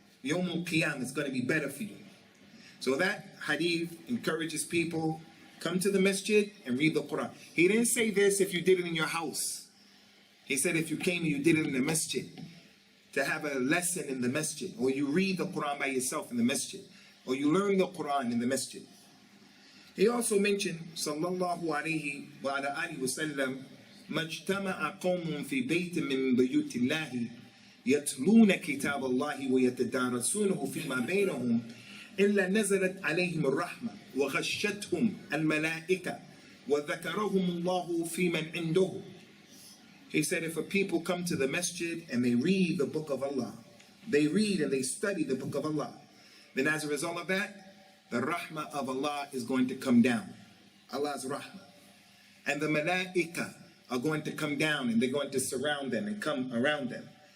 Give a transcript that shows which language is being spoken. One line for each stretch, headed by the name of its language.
English: Yawm al-Qiyam is going to be better for you. So that hadith encourages people, come to the masjid and read the Quran. He didn't say this if you did it in your house. He said if you came and you did it in the masjid, to have a lesson in the masjid, or you read the Quran by yourself in the masjid, or you learn the Quran in the masjid. He also mentioned,
Arabic: sallallahu alayhi wa ala alihi wa sallam, مَجْتَمَعَ قَوْمٌ فِي بَيْتٍ مِّن بَيُوتِ اللَّهِ يتلون كتاب الله ويتدارسونه فيما بينهم إلا نزلت عليهم الرحمة وغشتهم الملائكة وذكرهم الله في من عنده.
English: He said if a people come to the masjid and they read the book of Allah, they read and they study the book of Allah, then as a result of that, the rahmah of Allah is going to come down. Allah's rahmah. And the malaika are going to come down and they're going to surround them and come around them.